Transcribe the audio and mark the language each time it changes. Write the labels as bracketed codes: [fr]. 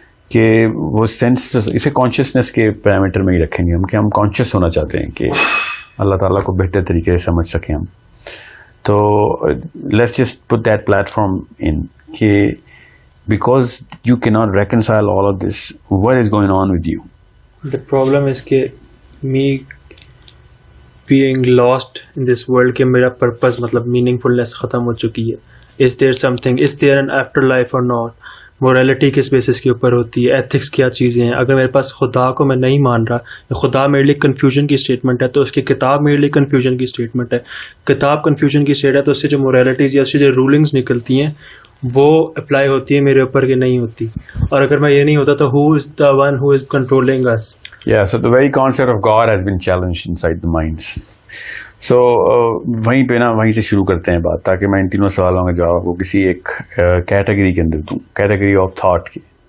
[ur] کہ وہ سینس اسے کانشیسنیس کے پیرامیٹر میں ہی رکھیں گے ہم, کہ ہم کانشیس ہونا چاہتے ہیں کہ اللہ تعالیٰ کو بہتر طریقے سے سمجھ سکیں ہم. [en] تو let's just put that platform in کہ because you can not reconcile all of this, what is going on with you? The problem is کہ me being lost in this world کہ میرا purpose مطلب meaningfulness [ur] ختم ہو چکی ہے. [en] Is there something, is there an afterlife or not? [ur] Morality کس basis کے اوپر ہوتی ہے, ایتھکس کیا چیزیں ہیں. اگر میرے پاس خدا کو میں نہیں مان رہا, خدا میرے لیے کنفیوژن کی اسٹیٹمنٹ ہے, تو اس کی کتاب میرے لیے کنفیوژن کی اسٹیٹمنٹ ہے. کتاب کنفیوژن کی اسٹیٹ ہے تو اس سے جو مورالٹیز یا اس سے جو رولنگز نکلتی ہیں وہ اپلائی ہوتی ہے میرے اوپر کہ نہیں ہوتی. اور اگر میں یہ نہیں ہوتا تو [en] who is the one who is controlling us? Yeah, so the very concept of God has been challenged inside the minds. [ur] So وہیں پہ نا, وہیں سے شروع کرتے ہیں بات, تاکہ میں ان تینوں سوالوں کا جواب کو کسی ایک کیٹیگری کے اندر دوں, کیٹیگری آف تھاٹ کی.